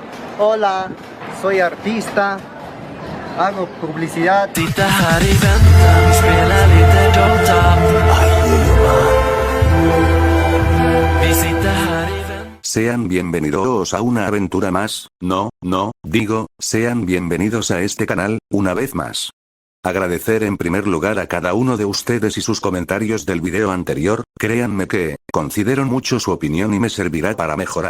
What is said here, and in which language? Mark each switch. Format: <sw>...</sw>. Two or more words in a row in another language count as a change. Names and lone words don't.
<es>Hola, soy artista, hago publicidad.</es> <sv>Sitter här i väntan, spelar lite Dota. Vi sitter här i väntan.</sv> <es>Sean bienvenidos a una aventura más, digo, sean bienvenidos a este canal, una vez más. Agradecer en primer lugar a cada uno de ustedes y sus comentarios del video anterior, créanme que, considero mucho su opinión y me servirá para mejorar.</es>